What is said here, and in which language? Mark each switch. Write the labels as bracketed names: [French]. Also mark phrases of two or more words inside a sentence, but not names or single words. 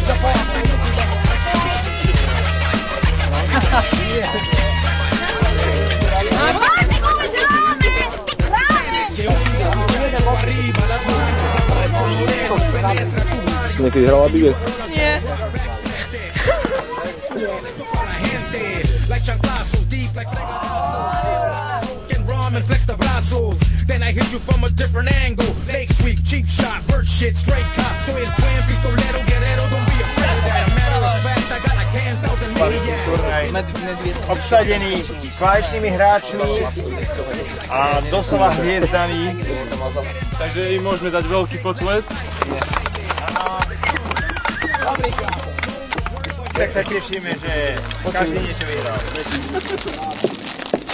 [Slovak] Si niekedy hrala Biges? Nie. [English] Then I hit you from a different angle. Lake sweep, cheap shot, bird shit, straight cop. So it's plan, [Spanish] pistolero, guerrero, [English] don't be afraid of that. A matter of fact, I got like 10,000 maniacs. [Slovak] Obsadený kvalitnými hráčmi a doslova hviezdaný. Takže im môžeme dať veľký potlesk. Tak sa tešíme, že každý niečo vyhral.